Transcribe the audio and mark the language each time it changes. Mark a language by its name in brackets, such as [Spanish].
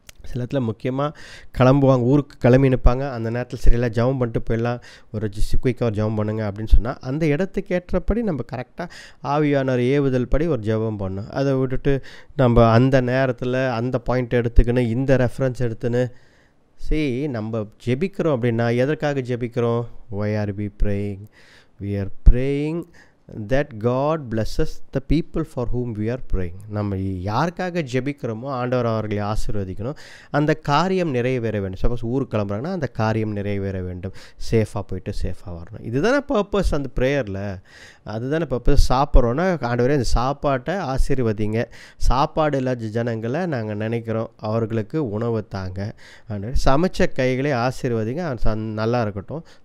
[Tamil] சில இடத்துல முக்கியமாக கிளம்புவாங்க, ஊருக்கு கிளம்பி நிற்பாங்க. அந்த நேரத்தில் சரியெல்லாம் ஜெபம் பண்ணிட்டு போயிடலாம், ஒரு குயிக்காக ஒரு ஜெபம் பண்ணுங்க அப்படின்னு சொன்னால், அந்த இடத்துக்கு ஏற்றபடி நம்ம கரெக்டாக ஆவியானவர் ஏவுதல் படி ஒரு ஜெபம் பண்ணணும். அதை விட்டுட்டு நம்ம அந்த நேரத்தில் அந்த பாயிண்ட் எடுத்துக்கின்னு இந்த ரெஃபரன்ஸ் எடுத்துன்னு நம்ம ஜெபிக்கிறோம் அப்படின்னா எதற்காக ஜெபிக்கிறோம்? [English] why are we praying? we are praying that God blesses the people for whom we are praying. [Tamil] நம்ம யாருக்காக ஜெபிக்கிறோமோ ஆண்டவர் அவர்களை ஆசீர்வதிக்கணும், அந்த காரியம் நிறைவேற வேண்டும். சப்போஸ் ஊருக்கு கிளம்புறாங்கன்னா அந்த காரியம் நிறைவேற வேண்டும், சேஃபாக போயிட்டு சேஃபாக வரணும். இதுதானே பர்பஸ் அந்த ப்ரேயரில், அதுதானே பர்பஸ். சாப்பிட்றோன்னா ஆண்டவரே அந்த சாப்பாட்டை ஆசீர்வதிங்க, சாப்பாடு இல்லாத ஜனங்களை நாங்கள் நினைக்கிறோம், அவர்களுக்கு உணவு தாங்க, ஆண்டவரே சமைச்ச கைகளை ஆசீர்வதிங்க, நல்லா இருக்கட்டும்.